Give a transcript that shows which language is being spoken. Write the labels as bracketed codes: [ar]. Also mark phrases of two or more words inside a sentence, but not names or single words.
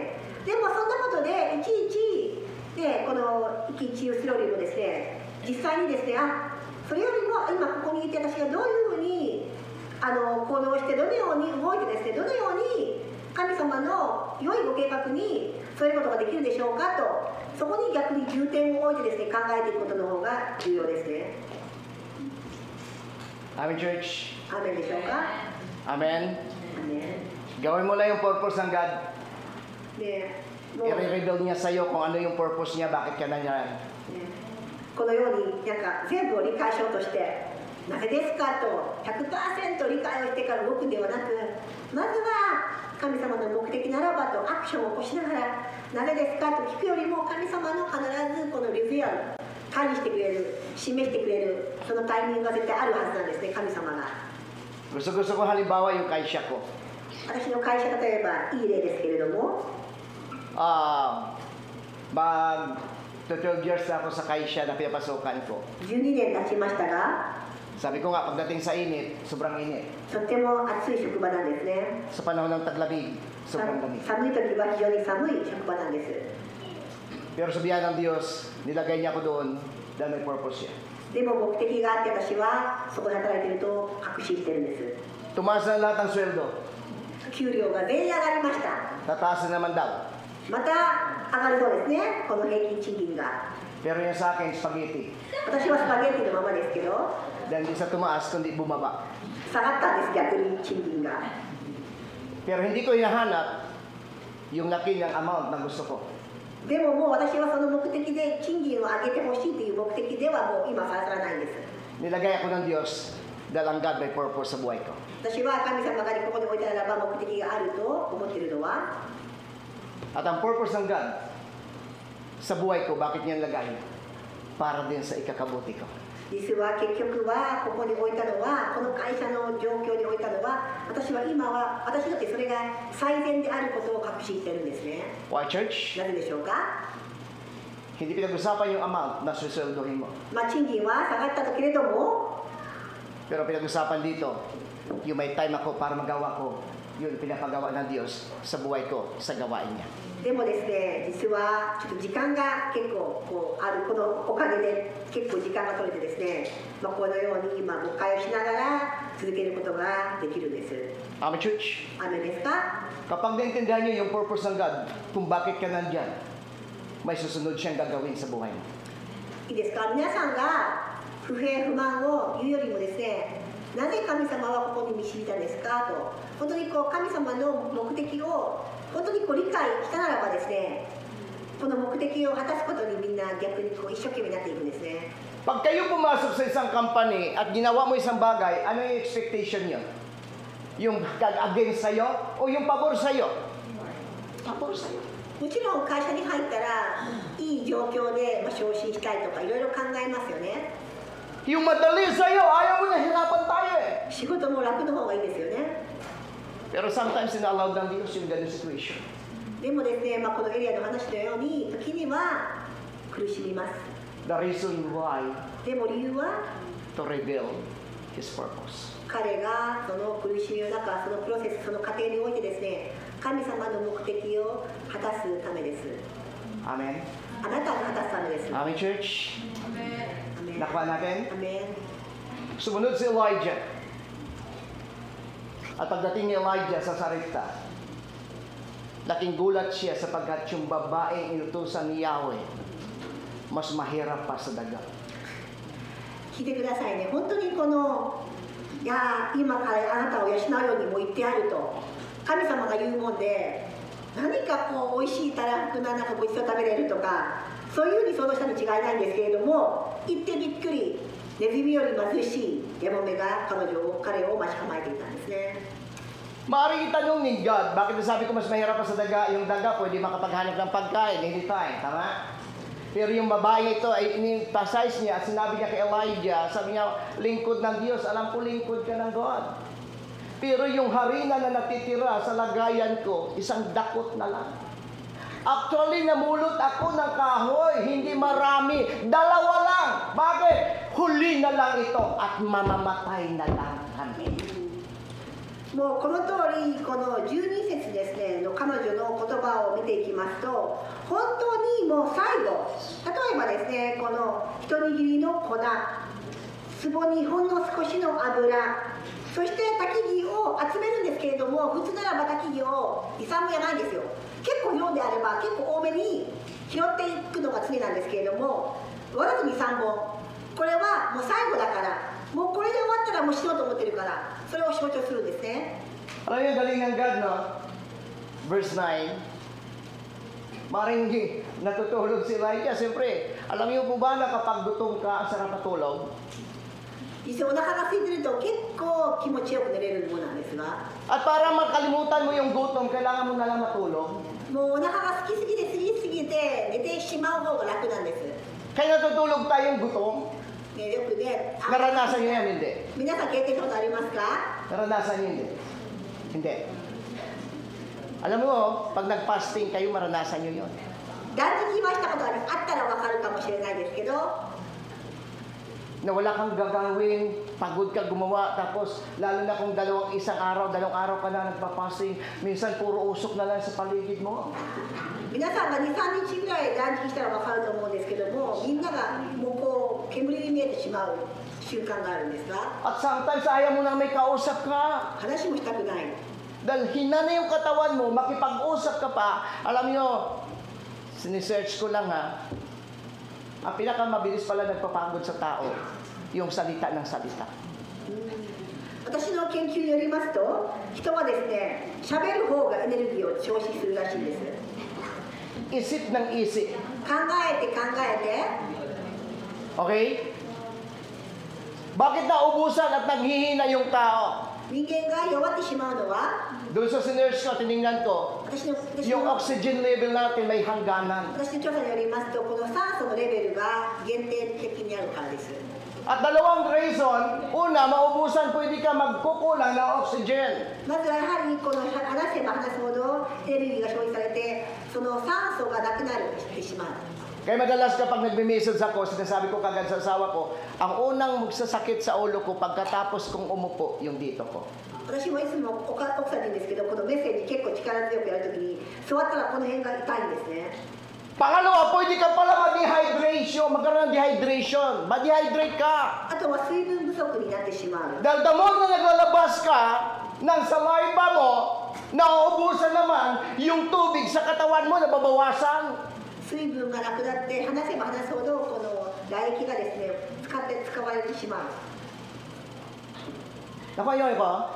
[ja] でもそんなことでいちいち、この一喜一憂するよりもですね、実際にですね、それよりも今ここにいて私がどういうふうに行動してどのように動いてですね、どのように神様の良いご計画にそういうことができるでしょうかと、そこに逆に重点を置いてですね、考えていくことの方が重要ですね。 [en] Amen, church. [ja] アーメンでしょうか。 Amen. アーメ [tl] Gawin mo lang yung purpose ng God. [ja] ンでもう、 [tl] I-reveal niya sa'yo kung ano yung purpose niya, bakit ka nandiyan. [ja] このように全部を理解しようとしてなぜですかと 100% 理解をしてから動くんではなく、まずは神様の目的ならばとアクションを起こしながら、なぜですかと聞くよりも、神様の必ずこのリビアル管理してくれる、示してくれる、そのタイミングが絶対あるはずなんですね、神様が。 [tl] Gusto ko halimbawa yung kaisya ko. [ja] 私の会社、例えばいい例ですけれども、 [tl] 12 years na ako sa kaisya na pinapasukan ko. [ja] 12 年経ちましたが、 [tl] Sabi ko nga, pagdating sa init, sobrang init. [ja] とっても暑い職場なんですね。 [tl] Sa panahon ng taglamig, sobrang lamig. [ja] 寒い時は非常に寒い職場なんです。 [tl] Pero sa biyaya ng Diyos, nilagay niya ako doon dahil may purpose siya. [ja] でも目的があって私はそこで働いていると確信してるんです。 [tl] Tumaas na lahat ng sweldo. [ja] 給料が全員上がりました。 [tl] Tataas na naman daw. [ja] また上がるそうですね、この平均賃金が。 [tl] Pero yung sa akin, spaghetti. [ja] 私はスパゲッティのままですけど、 [tl] Dahil hindi sa tumaas, kundi bumaba. [ja] 下がったんです、逆に賃金が。 [tl] Pero hindi ko hinahanap yung laki ng amount na gusto ko. [ja] でももう私はその目的で賃金を上げてほしいという目的ではもう今さらさらないんです。 [tl] Nilagay ako ng Diyos dahil ang God may purpose sa buhay ko. [ja] 私は神様がここに置いたならば目的があると思っているのは、 [tl] At ang purpose ng God sa buhay ko, bakit niya nilagay? Para din sa ikakabuti ko. [ja] 実は結局はここに置いたのは、この会社の状況に置いたのは、私は今は私だってそれが最善であることを確信してるんですね。 [en] Why, church? [ja] なぜでしょうか。 [tl] Hindi pinag-usapan yung amount na susunduhin mo. [ja] 賃金は下がったけれども、 [tl] Pero pinag-usapan dito, yung may time ako para magawa ko, yun pinapagawa ng Diyos sa buhay ko, sa gawain niya. [ja] でもですね、実はちょっと時間が結構ある、このおかげで結構時間が取れてですね、このように今誤解をしながら続けることができるんです。 [en] Amen, church? [ja] 雨ですか。 [tl] Kapag naintindihan niyo yung purpose ng God, kung bakit ka nandyan, may susunod siyang gagawin sa buhay mo. [ja] いいですか。皆さんが不平不満を言うよりもですね、なぜ神様はここに導いたんですかと、本当に神様の目的を本当に理解したならばですね、この目的を果たすことにみんな逆に一生懸命になっていくんですね。 [tl] Pag kayo pumasok sa isang company at ginawa mo isang bagay, ano yung expectation niyo? Yung against sa'yo o yung pabor sa'yo? Pabor sa'yo. [ja] もちろん会社に入ったらいい状況で昇進したいとかいろいろ考えますよね。 [tl] Yung madali sa'yo, ayaw mo na, hirapan tayo eh. [ja] 仕事も楽の方がいいですよね。 [tl] Pero sometimes ina-allow ng Diyos yung ganun situation. [ja] でもですね、このエリアの話のように時には苦しみます。 [en] The reason why [ja] でも理由は [en] to reveal His purpose. [ja] 彼がその苦しみの中、そのプロセス、その過程においてですね、神様の目的を果たすためです。 Amen? あなたが果たすためです。 [en] Amen, church? [ja] アメン [tl] Nakuha natin? [ja] アメン [tl] Sumunod si Elijah. At pagdating ni Elijah sa Sarepta, laking gulat siya sapagkat yung babaeng inutusan ni Yahweh, mas mahirap pa sa dagat. [ja] 聞いてくださいね。本当にこのいや今からあなたを養うようにも言ってあると神様が言うもんで、何かこう美味しいたらふくななんかごちそう食べれるとかそういうふうに想像したに違いないんですけれども、言ってびっくり、ネズミより貧しいヤモメが彼を待ち構えていたんですね。 [tl] Maaaring itanong ni God, bakit nasabi ko mas mahirap pa sa daga? Yung daga pwede makapaghanap ng pagkain anytime, tama? Pero yung babae ito ay in-emphasize niya at sinabi niya kay Elijah, sabi niya, lingkod ng Diyos, alam ko lingkod ka ng God. Pero yung harina na natitira sa lagayan ko, isang dakot na lang. Actually, namulot ako ng kahoy, hindi marami, 2 lang. Bakit? Huli na lang ito at mamamatay na lang kami. [ja] もうこの通りこの12節ですねの彼女の言葉を見ていきますと、本当にもう最後、例えばですねこの一握りの粉、壺にほんの少しの油、そして焚き木を集めるんですけれども、普通ならば焚き木を2、3分やないんですよ。結構量であれば結構多めに拾っていくのが常なんですけれども、わざと2、3本、これはもう最後だから、もうこれで終わったらもうしようと思ってるから、それを象徴するんですね。 [tl] Alam niyo, galing ng God, no? Verse 9. Maring natutulog si Elijah. Siyempre, alam niyo po ba na kapag gutom ka, ang sarap matulog? [ja] 実際お腹が空いてると結構気持ちよく寝れるものなんですが、 [tl] At para makalimutan mo yung gutom, kailangan mo na lang matulog. [ja] もうお腹が空きすぎて寝てしまう方が楽なんです。 [tl] Kaya natutulog tayong gutom. [ja] ね、よくね、 [tl] Naranasan niyo yan, hindi? [ja] 皆さん経験したことありますか？ [tl] Naranasan niyo, hindi? Hindi. Alam mo, pag nag-fasting kayo, maranasan niyo yun. [ja] 断食はしたことあったらわかるかもしれないですけど、 [tl] Na wala kang gagawin, pagod ka gumawa, tapos lalo na kung dalawang araw ka na nagpa-fasting, minsan puro usok na lang sa paligid mo. [ja] 皆さんが2、3日ぐらい断食したらわかると思うんですけども、みんながもうこう煙に見えてしまう習慣があるんですが、 [tl] At sometimes ayaw mo na may kausap ka. [ja] 話もしたくない。 [tl] Dahil hina na yung katawan mo, makipag-usap ka pa. Alam nyo, sinisearch ko lang ha, ang pinakamabilis pala nagpapagod sa tao, yung salita ng salita. [ja] 私の研究によりますと、人はですね、喋る方がエネルギーを消費するらしいんです。 [tl] Isip ng isip. [ja] 考えて考えて、 [tl] Okay? Bakit naubusan at naghihina yung tao? [ja] 人間が弱ってしまうのは、 [tl] Doon sa sinerge ko, tinignan ko, [ja] 私の [tl] yung [en] oxygen level [tl] natin may hangganan. [ja] 調査によりますと、この酸素のレベルが限定的にあるからです。 [tl] At dalawang reason, una, maubusan, pwede ka magkukulang ng oxygen. [ja] まずはやはりこの話せば話すほどエネルギーが消費されて、その酸素がなくなってしまう。 [tl] Kaya madalas kapag nagme-message ako, sinasabi ko kagad sa asawa ko, ang unang magsasakit sa ulo ko pagkatapos kong umupo, yung dito ko. [ja] 私もいつも奥さんに言うんですけど、このメッセージ結構力強くやるときに座ったらこの辺が痛いんですね。 [tl] Pangalawa, pwede ka pala magkaroon ng dehydration. Ma-dehydrate ka. [ja] あとは水分不足になってしまう。 [tl] Dahil [en] the more [tl] na naglalabas ka ng saliva mo, nauubusan naman yung tubig sa katawan mo, nababawasan. [ja] 水分がなくなって話せば話すほどこの唾液がですね使われてしまう。 [tl] Nakuha ko?